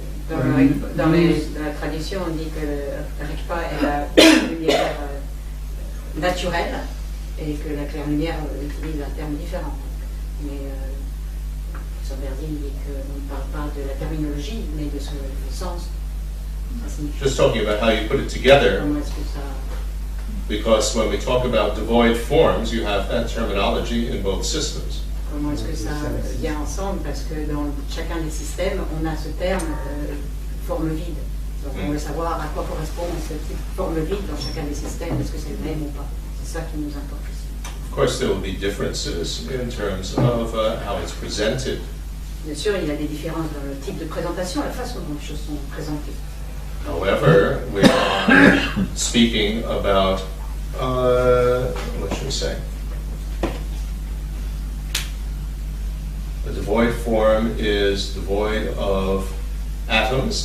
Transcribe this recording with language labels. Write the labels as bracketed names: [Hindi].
[French] Dans la tradition, on dit que Rigpa est la lumière naturelle et que la claire lumière utilise un terme différent. Mais sur Berzin, il dit qu'on ne parle pas de la terminologie, mais de son sens. Ça signifie [English] Just talking about how you put it together, [French] comment est-ce que ça. [English] because when we talk about devoid forms, you have that terminology in both systems. [French] Comment est-ce que ça vient ensemble? Parce que dans chacun des systèmes, on a ce terme forme vide. Donc on veut savoir à quoi correspond cette forme vide dans chacun des systèmes. Est-ce que c'est le même ou pas? C'est ça qui nous importe ici. [English] Of course, there will be differences in terms of how it's presented. [French] Bien sûr, il y a des différences dans le type de présentation, la façon dont les choses sont présentées. [English] However, we are speaking about, what should we say? The devoid form is devoid of atoms.